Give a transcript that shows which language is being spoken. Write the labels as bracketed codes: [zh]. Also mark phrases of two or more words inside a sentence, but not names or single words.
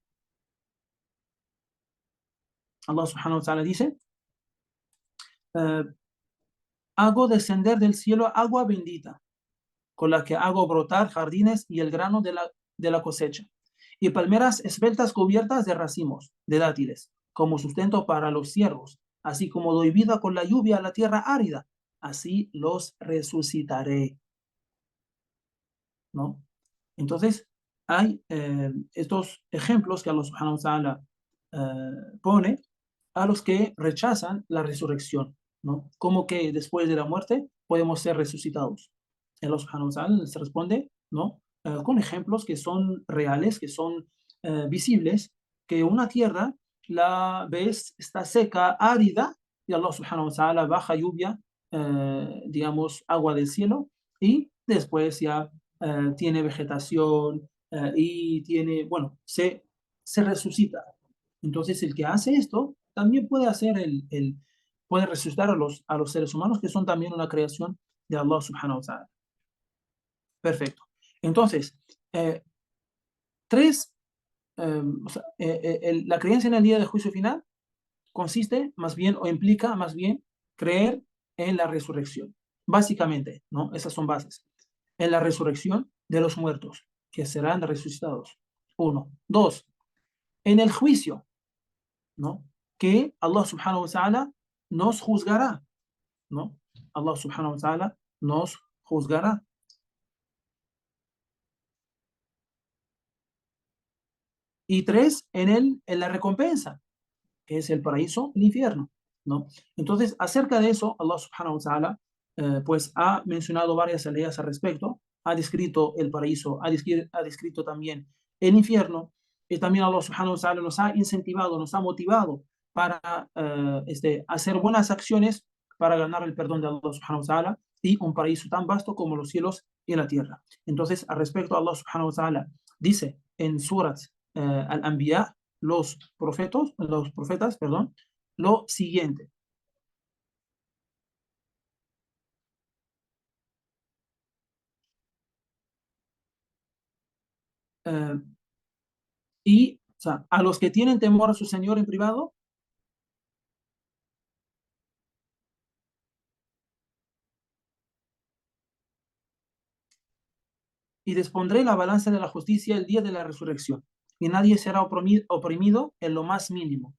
[ar] الله سبحانه وتعالى [es] dice, eh, hago descender del cielo agua bendita, con la que hago brotar jardines y el grano de la cosecha, y palmeras esbeltas cubiertas de racimos, de dátiles, como sustento para los ciervos, así como doy vida con la lluvia a la tierra árida, así los resucitaré, ¿no? Entonces, hay estos ejemplos que [ar] الله سبحانه وتعالى [es] pone a los que rechazan la resurrección, ¿no? Como que después de la muerte podemos ser resucitados. [ar] الله سبحانه وتعالى [es] les responde, ¿no? Con ejemplos que son reales, que son visibles, que una tierra la ves, está seca, árida, y [ar] الله سبحانه وتعالى [es] baja lluvia, digamos, agua del cielo, y después ya tiene vegetación y tiene, bueno, se resucita. Entonces, el que hace esto también puede hacer puede resucitar a los seres humanos, que son también una creación de [ar] الله سبحانه وتعالى. [es] Perfecto. Entonces, eh, tres, o sea, la creencia en el día del juicio final consiste más bien o implica más bien creer en la resurrección. Básicamente, ¿no? Esas son bases. En la resurrección de los muertos, que serán resucitados. Uno. Dos, en el juicio, ¿no? Que [ar] الله سبحانه وتعالى [es] nos juzgará, ¿no? [ar] الله سبحانه وتعالى [es] nos juzgará. Y tres, en la recompensa, que es el paraíso, el infierno, ¿no? Entonces, acerca de eso, [ar] الله سبحانه وتعالى, [es] pues ha mencionado varias aleyas al respecto, ha descrito el paraíso, ha descrito también el infierno, y también [ar] الله سبحانه وتعالى [es] nos ha incentivado, nos ha motivado para hacer buenas acciones para ganar el perdón de [ar] الله سبحانه وتعالى [es] y un paraíso tan vasto como los cielos y la tierra. Entonces, al respecto, [ar] الله سبحانه وتعالى [es] dice en surat al-Anbiya, los profetas, perdón, lo siguiente. Eh, y o sea, a los que tienen temor a su Señor en privado, y dispondré la balanza de la justicia el día de la resurrección, y nadie será oprimido en lo más mínimo.